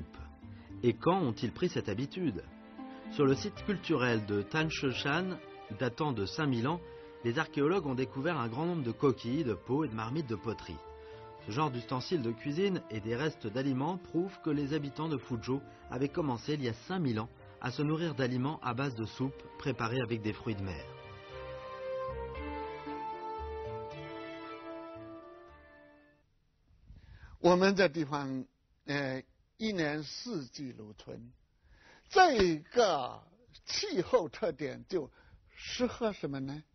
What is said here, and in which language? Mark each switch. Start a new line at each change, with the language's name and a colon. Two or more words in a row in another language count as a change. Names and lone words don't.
French: Et quand ont-ils pris cette habitude? Sur le site culturel de Tansheshan, datant de 5000 ans, les archéologues ont découvert un grand nombre de coquilles, de pots et de marmites de poterie. Ce genre d'ustensiles de cuisine et des restes d'aliments prouvent que les habitants de Fuzhou avaient commencé il y a 5000 ans à se nourrir d'aliments à base de soupe préparée avec des fruits de mer.
Chinese: 我们这地方，一年四季如春，这个气候特点就适合什么呢？